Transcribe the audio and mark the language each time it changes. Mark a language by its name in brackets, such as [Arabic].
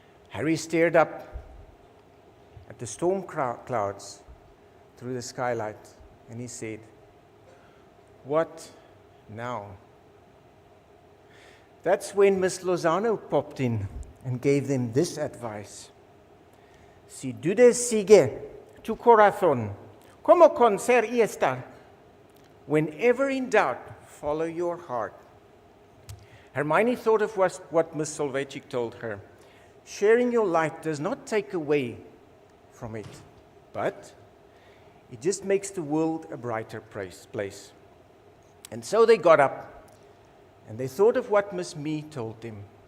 [English] Harry stared up at the storm clouds through the skylight and he said, "What now?" That's when Miss Lozano popped in and gave them this advice. [Spanish] "Si dudes sigue tu corazón, como con ser y estar." [English] Whenever in doubt, follow your heart. Hermione thought of what Miss Solvejcik told her. Sharing your light does not take away from it, but it just makes the world a brighter place. And so they got up, and they thought of what Miss Me told them.